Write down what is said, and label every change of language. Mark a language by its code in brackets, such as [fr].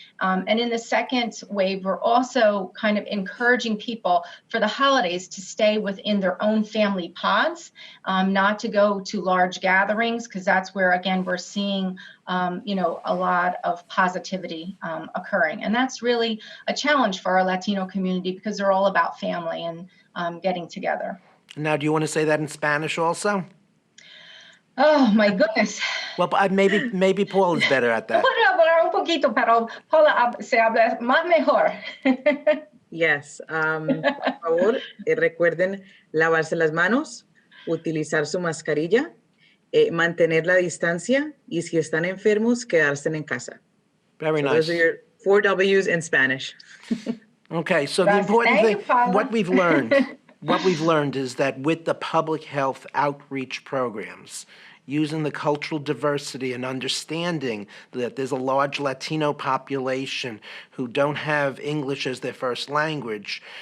[en] And in the second wave, we're also kind of encouraging people for the holidays to stay within their own family pods, not to go to large gatherings, because that's where, again, we're seeing, a lot of positivity occurring. And that's really a challenge for our Latino community because they're all about family and getting together. Now, do you want to say that in Spanish also? Oh, my goodness. Well, maybe Paul is better at that. [es] Puedo hablar un poquito, pero Paula se habla más mejor. [en] Yes. [es] Por favor, recuerden lavarse las manos, utilizar su mascarilla, mantener la distancia, y si están enfermos, quedarse en casa. [en] Very nice. Those are your 4 Ws in Spanish. Okay, so the important thing, what we've learned is that with the public health outreach programs, using the cultural diversity and understanding that there's a large Latino population who don't have English as their first language.